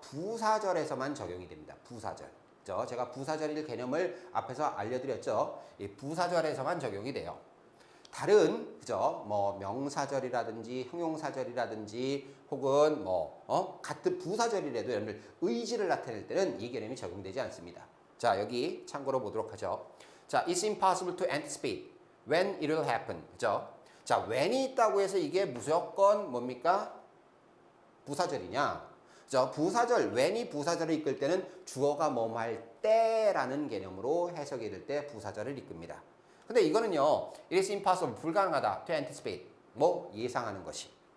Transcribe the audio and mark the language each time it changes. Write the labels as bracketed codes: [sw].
[ko] 부사절에서만 적용이 됩니다. 부사절. 그죠? 제가 부사절일 개념을 앞에서 알려드렸죠. 이 부사절에서만 적용이 돼요. 다른 그죠? 뭐 명사절이라든지 형용사절이라든지 혹은 같은 부사절이라도 여러분들 의지를 나타낼 때는 이 개념이 적용되지 않습니다. 자, 여기 참고로 보도록 하죠. 자, [en] it's impossible to anticipate when it will happen. [ko] 그죠? 자, when이 있다고 해서 이게 무조건 뭡니까? 부사절이냐? 그죠? 부사절, when이 부사절을 이끌 때는 주어가 뭐뭐 할 때라는 개념으로 해석이 될 때 부사절을 이끕니다. 근데 이거는요, [en] it is impossible, [ko] 불가능하다, [en] to anticipate, [ko] 뭐 예상하는 것이.